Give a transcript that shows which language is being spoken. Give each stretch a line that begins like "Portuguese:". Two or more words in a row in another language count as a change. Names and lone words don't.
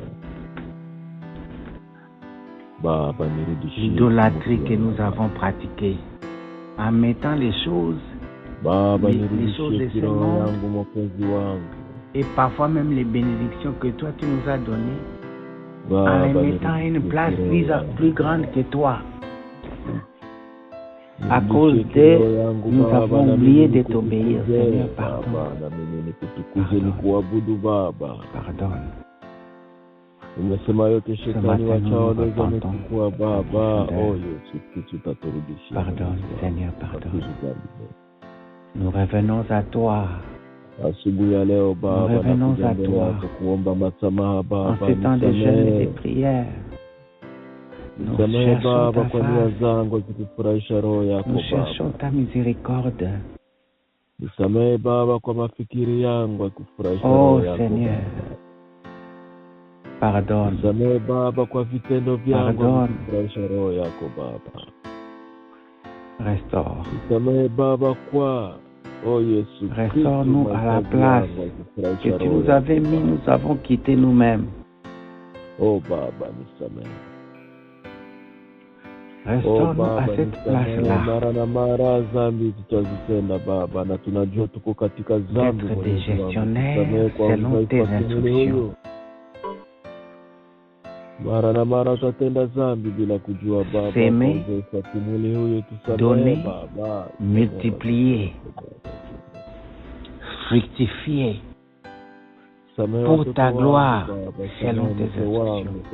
French: Pardonne l'idolâtrie que nous avons pratiquée, en mettant les choses de ce monde et parfois même les bénédictions que toi tu nous as données, en les mettant à une place plus grande que toi. À cause de nous avons oublié de t'obéir. Seigneur, pardonne. Pardonne.
Swahili: Umesema yote shetani wachaona kwa Baba.
French: Pardonne, Seigneur, pardonne. Nous revenons à toi.
Swahili: Asubuhi ya leo Baba,
French: nous revenons à toi.
Swahili: Kuomba msamaha Baba.
French: En ce temps de jeûne et de prière. Nous cherchons ta face. Nous cherchons ta miséricorde.
Swahili: Nisamehe Baba kwa mafikiri yangu yakufurahisha roho yako.
French: Oh Seigneur. Pardonne.
Swahili: Nisamehe Baba kwa vitendo vyangu yakufurahisha roho yako Baba.
French: Restaure.
Swahili: Nisamehe Baba kwa Jésus.
French: Restaure-nous à la place que tu nous avais mis, nous avons quitté nous-mêmes.
Swahili: Oh Baba, nisamehe.
French: Restaure-nous à cette place-là. D'être des gestionnaires selon tes instructions. S'aimer, donner, multiplier, fructifier pour ta gloire selon tes instructions.